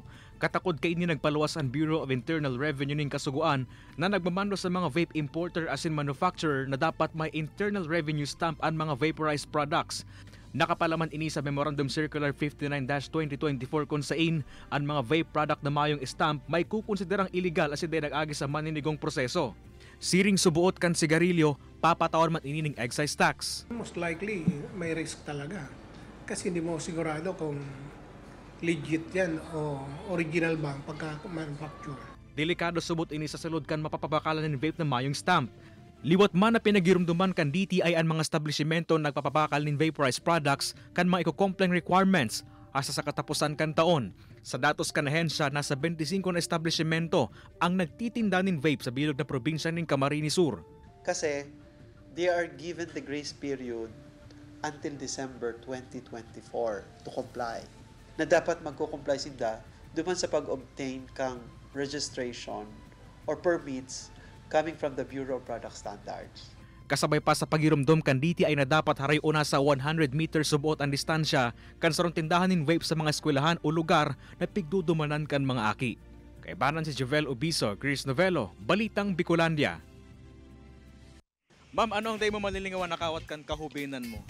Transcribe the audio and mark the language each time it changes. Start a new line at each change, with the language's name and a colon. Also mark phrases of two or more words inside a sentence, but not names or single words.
Bikol: Katakod kay ini nagpaluwas ang Bureau of Internal Revenue ning kasuguan na nagmamando sa mga vape importer asin manufacturer na dapat may
English: internal revenue stamp
Bikol: ang mga
English: vaporized products.
Bikol: Nakapalaman ini sa Memorandum Circular 59-2024 kung saan ang mga vape product na mayong stamp may kukonsiderang illegal asin din nag-agi sa maninigong proseso. Siring subuot kan sigarilyo, papatawan man inining excise tax.
English: Most likely,
Filipino: may risk talaga. Kasi hindi mo sigurado kung legit yan o original ba ang pagka-manufacture.
Bikol: Delikado subot ini sa salud kan mapapabakalan ng vape na mayong stamp. Liwat man na pinagirumduman kan DTI ang mga establishmento nagpapabakal ng
English: vaporized products
Bikol: kan mga iko-complying requirements asa sa katapusan kan taon. Sa datos kan ahensya, nasa 25 na establishmento ang nagtitinda ng vape sa bilog na probinsya ng Camarines Sur.
English: Kasi they are given the grace period until December 2024 to comply.
Filipino: Na dapat magko-comply sila duman sa pag-obtain kang
English: registration or permits coming from the
Filipino: Bureau of Product Standards.
Bikol: Kasabay pa sa pagirumdum kan DTI na dapat haray una sa 100 meters subuot ang distansya kan sarong tindahan ng vape sa mga eskwelahan o lugar na pigdudumanan kan mga aki. Kay banan si Javel Obiso, Chris Novelo, Balitang Bicolandia. Ma'am, ano ang day mo malilingawan nakawat kan kahubinan mo?